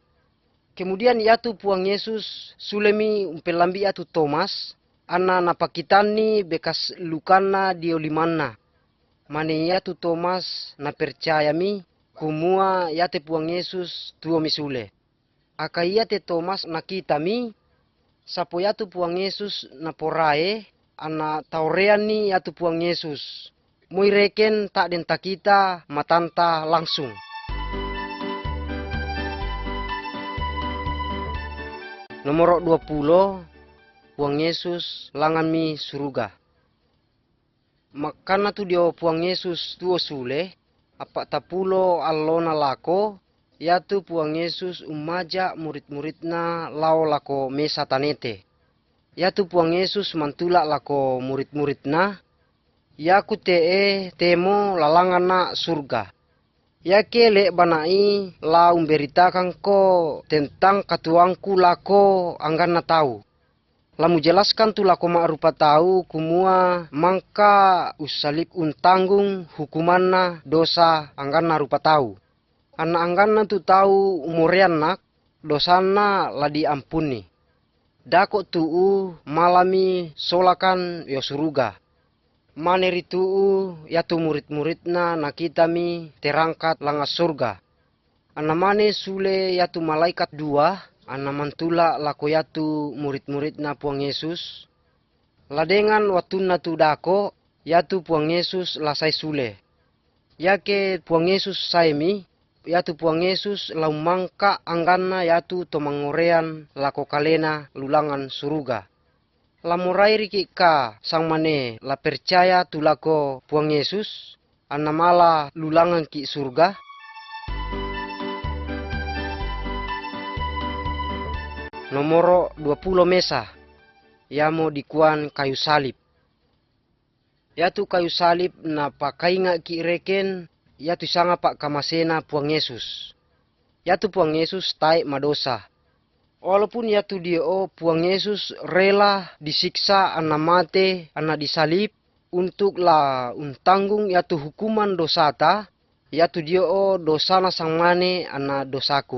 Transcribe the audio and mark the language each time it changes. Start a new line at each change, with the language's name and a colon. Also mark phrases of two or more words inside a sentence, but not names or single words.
Mamasa: Kemudian yatu puang Yesus sulemi umpelambi yatu Thomas, ana napakitani bekas lukana dio limanna. Mane yatu Thomas na percaya mi, kumua yate puang Yesus tuo misule. Aka yate Thomas nakita mi, sapo yatu puang Yesus na porae, ana taurean ni yatu puang Yesus. Moi reken tak den takita matanta langsung. Nomor 20, puang Yesus langan mi suruga. Makana tu dio puang Yesus tuo sule, apa tapulo allona lako, yatu puang Yesus umaja murid-muridna lao lako mesa tanete. Yatu puang Yesus mantula lako murid-muridna, yaku temo lalangan na surga. Yake le banai la umberitakan ko tentang katuangku lako anggan na tahu. Lamu jelaskan tu lako ma'rupa tahu kumua mangka usalip untanggung hukumanna dosa anggan na rupa tahu. Anna anggan na tu tahu umurian nak dosana la diampuni. Dako tuu malami solakan yo suruga. Maneri tuu yatu murid-muridna nakitami terangkat langa surga. Anna mane sule yatu malaikat dua, anna mantula lako yatu murid-muridna puang Yesus. Ladengan watuna tu dako yatu puang Yesus lasai sule. Yake puang Yesus saimi, yatu puang Yesus laumangka angganna yatu tomangorean lako kalena lulangan suruga. Lamurai riki ka sang mane la percaya tu lako puang Yesus, anna mala lulangan ki surga. Nomoro 20 mesa, yamo dikuan kayu salib. Yatu kayu salib na pakainga ki reken, yatu sanga pak kamasena puang Yesus. Yatu puang Yesus taik madosa. Walaupun yatu dio puang Yesus
Indonesian: rela disiksa
Mamasa: anna mate anna disalib untuk la untanggung yatu hukuman dosata, yatu dio dosana sang mane anna dosaku.